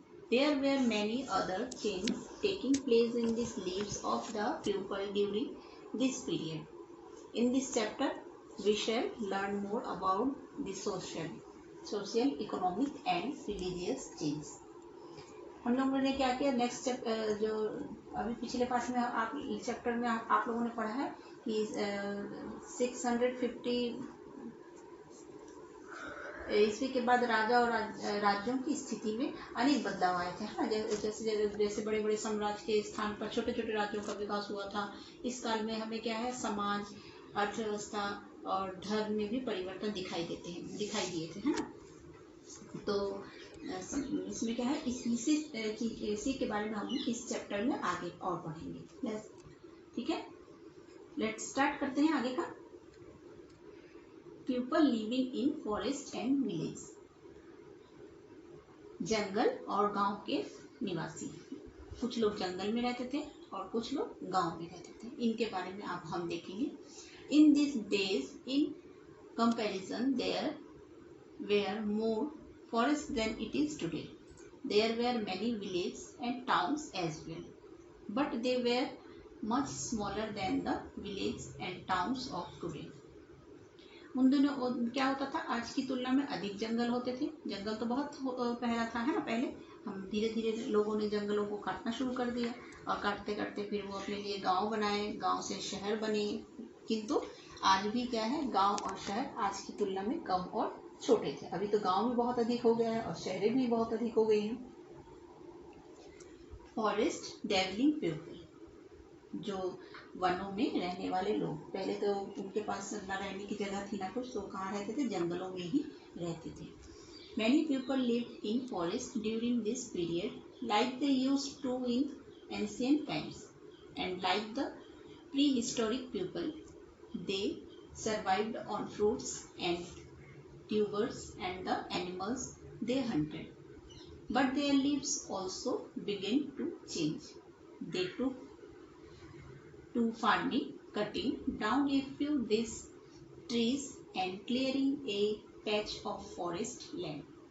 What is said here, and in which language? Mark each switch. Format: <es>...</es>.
<en>There were many other changes taking place in the lives of the people during this period. In this chapter, we shall learn more about the social, economic and religious change.</en> <hi>हम लोगों ने क्या किया, next जो अभी पिछले पास में आप चैप्टर में आप लोगों ने पढ़ा है कि 650 ईस्वी के बाद राजा और राज्यों की स्थिति में अनेक बदलाव आए थे, है ना। जैसे बड़े बड़े साम्राज्य के स्थान पर छोटे छोटे राज्यों का विकास हुआ था। इस काल में हमें क्या है, समाज, अर्थव्यवस्था और धर्म में भी परिवर्तन दिखाई दिए थे, है ना। तो इसमें क्या है, इसी के बारे में हम इस चैप्टर में आगे और पढ़ेंगे, ठीक है। लेट्स स्टार्ट करते हैं आगे का।</hi> <en>People living in forest and village.</en> <hi>जंगल और गांव के निवासी। कुछ लोग जंगल में रहते थे और कुछ लोग गांव में रहते थे। इनके बारे में अब हम देखेंगे।</hi> <en>In this days in comparison there were more forest than it is today. There were many villages and towns as well, but they were much smaller than the villages and towns of today.</en> <hi>उन दिनों क्या होता था, आज की तुलना में अधिक जंगल होते थे। जंगल तो बहुत पहला था, है ना। पहले हम धीरे धीरे लोगों ने जंगलों को काटना शुरू कर दिया और काटते काटते फिर वो अपने लिए गांव बनाए, गांव से शहर बने। किंतु आज भी क्या है, गांव और शहर आज की तुलना में कम और छोटे थे। अभी तो गांव भी बहुत अधिक हो गया है और शहरें भी बहुत अधिक हो गई हैं।</hi> <en>forest dwelling people,</en> <hi>जो वनों में रहने वाले लोग, पहले तो उनके पास ना रहने की जगह थी ना कुछ, तो कहाँ रहते थे, जंगलों में ही रहते थे।</hi> <en>Many people lived in forest during this period like they used to in ancient times and like the prehistoric people they survived on fruits and tubers and the animals they hunted. But their lives also began to change. They took to farming, cutting down a few these trees and clearing a patch of forest land.</en>